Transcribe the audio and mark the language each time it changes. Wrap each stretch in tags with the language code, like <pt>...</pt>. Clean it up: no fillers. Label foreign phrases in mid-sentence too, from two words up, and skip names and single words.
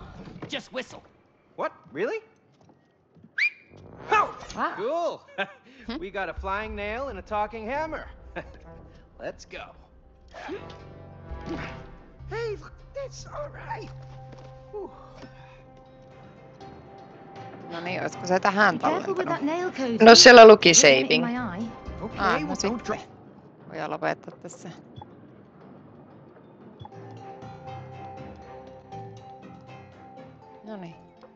<en>Just whistle. What? Really? Oh! Wow. Cool. We got a flying nail and a talking hammer. Let's go. Hey, look at this. All right. Whew.</en> <fi>No niin, olisiko se tähän</fi> <en>Be careful with that</en> <fi>tallentanut?</fi> <en>nail, Cody.</en> <fi>No siellä luki</fi> <en>Don't get it in</en> <fi>saving.</fi> <en>my eye. Okay,</en> <fi>no</fi> <en>well, don't drop.</en> <fi>sitten. Voidaan lopettaa tässä. No niin.</fi>